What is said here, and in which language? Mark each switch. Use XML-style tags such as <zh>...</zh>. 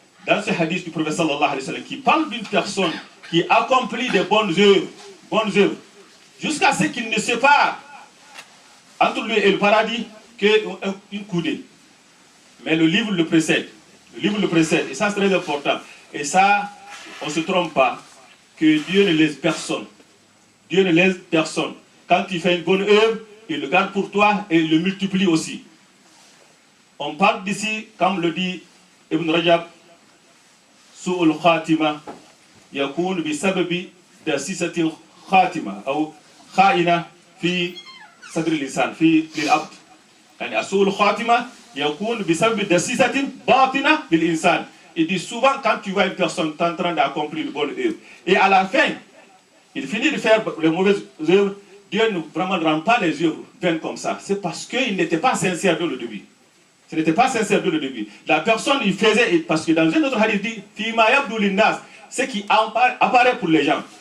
<fr>Dans ce hadith du prophète sallallahu alayhi wa sallam, qui parle d'une personne qui accomplit des bonnes œuvres, jusqu'à ce qu'il ne sépare entre lui et le paradis qu'une coudée. Mais le livre le précède. Et ça, c'est très important. Et ça, on ne se trompe pas, que Dieu ne laisse personne. Dieu ne laisse personne. Quand tu fais une bonne œuvre, il le garde pour toi et il le multiplie aussi. On parle d'ici, comme le dit Ibn Rajab,</fr> <ar>سوء الخاتمة يكون بسبب دسيسة خاتمة أو خائنة في صدر الإنسان في للعبد. يعني سوء الخاتمة يكون بسبب دسيسة باطنة للإنسان.</ar> <fr>Il dit souvent quand tu vois une personne en train d'accomplir une bonne œuvre et à la fin il finit de faire les mauvaises œuvres, Dieu ne vraiment rend pas les œuvres vaines comme ça. C'est parce qu'il n'était pas sincère dès le début. Ce n'était pas sincère dès le début. La personne, il faisait, parce que dans un autre hadith, il dit</fr> <ar>Fima yabdu linnas,</ar> <fr>ce qui apparaît pour les gens.</fr>